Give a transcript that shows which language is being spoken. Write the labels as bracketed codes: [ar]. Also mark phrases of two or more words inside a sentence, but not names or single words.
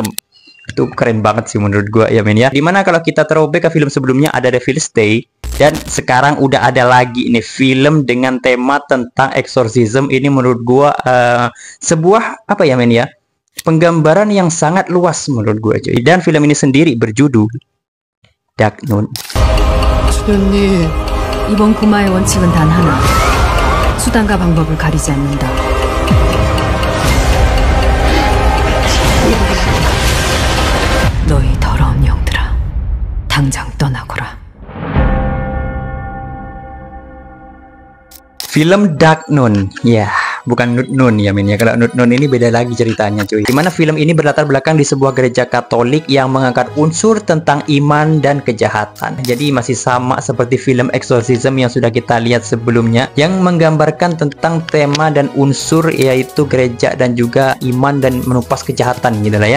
[id] Itu keren banget sih menurut gue ya, men ya. Dimana kalau kita throwback ke film sebelumnya ada Devil's Stay, dan sekarang udah ada lagi nih film dengan tema tentang exorcism. Ini menurut gue sebuah apa ya, men ya, penggambaran yang sangat luas menurut gue cuy. Dan film ini sendiri berjudul Dark Nun. [ko] 주님, 이번 구마의 원칙은 단 하나. 수단과 방법을 가리지 않는다. 너희 더러운 영들아, 당장 떠나거라. [id] Film Dark Nun, ya, bukan Nun ya, men ya. Kalau Nun ini beda lagi ceritanya cuy. Dimana film ini berlatar belakang di sebuah gereja Katolik yang mengangkat unsur tentang iman dan kejahatan. Jadi masih sama seperti film Exorcism yang sudah kita lihat sebelumnya, yang menggambarkan tentang tema dan unsur yaitu gereja dan juga iman dan menumpas kejahatan gitu lah ya.